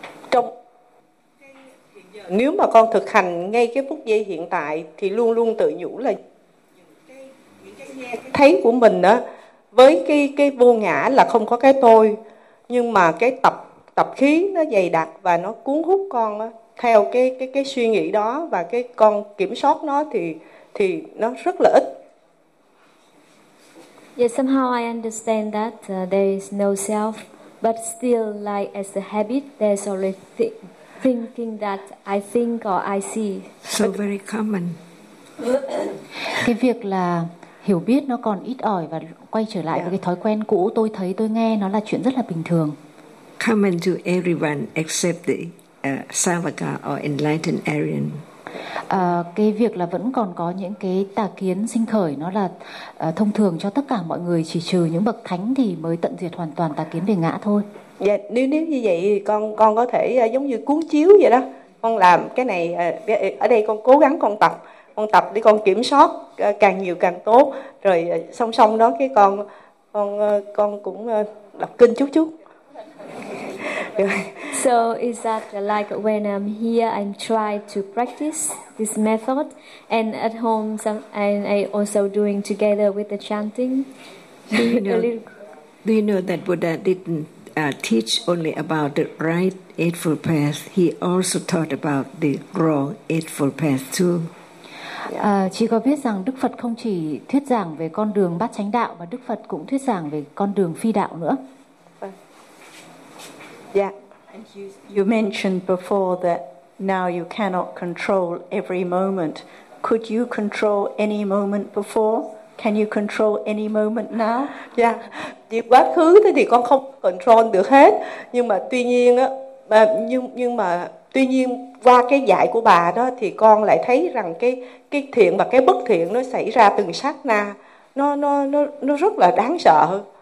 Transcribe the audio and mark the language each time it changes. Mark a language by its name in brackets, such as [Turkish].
[Vietnamese] Trong nếu mà con thực hành ngay cái phút giây hiện tại thì luôn luôn tự nhủ là thấy của mình đó, với cái vô ngã là không có cái tôi, nhưng mà cái tập khí nó dày đặc và nó cuốn hút con đó, theo cái suy nghĩ đó, và cái con kiểm soát nó thì nó rất là ít. [English] Yeah, somehow I understand that there is no self, but still like as a habit there's always thinking that I think or I see. So very common. [Vietnamese] Cái việc là hiểu biết nó còn ít ỏi và quay trở lại với cái thói quen cũ tôi thấy tôi nghe, nó là chuyện rất là bình thường. [English] Common to everyone except the Savaka or enlightened Aryan. [Vietnamese] Cái việc là vẫn còn có những cái tà kiến sinh khởi, nó là thông thường cho tất cả mọi người, chỉ trừ những bậc thánh thì mới tận diệt hoàn toàn tà kiến về ngã thôi. Dạ, nếu như vậy thì con có thể giống như cuốn chiếu vậy đó. Con làm cái này ở đây, con cố gắng con tập để con kiểm soát càng nhiều càng tốt, rồi song song đó cái con cũng đọc kinh chút. [English] So is that like when I'm here I'm try to practice this method, and at home and I also doing together with the chanting. Do you know that Buddha didn't teach only about the right eightfold path, he also taught about the wrong eightfold path too. [Vietnamese] Chị có biết rằng Đức Phật không chỉ thuyết giảng về con đường bát chánh đạo mà Đức Phật cũng thuyết giảng về con đường phi đạo nữa. [English] Yeah. And you mentioned before that now you cannot control every moment. Could you control any moment before? Can you control any moment now? Yeah. [Vietnamese] Thì quá khứ thì con không [English] control [Vietnamese] được hết, nhưng mà tuy nhiên á, nhưng mà tuy nhiên qua cái dạy của bà đó thì con lại thấy rằng cái thiện và cái bất thiện nó xảy ra từng sát na, nó rất là đáng sợ.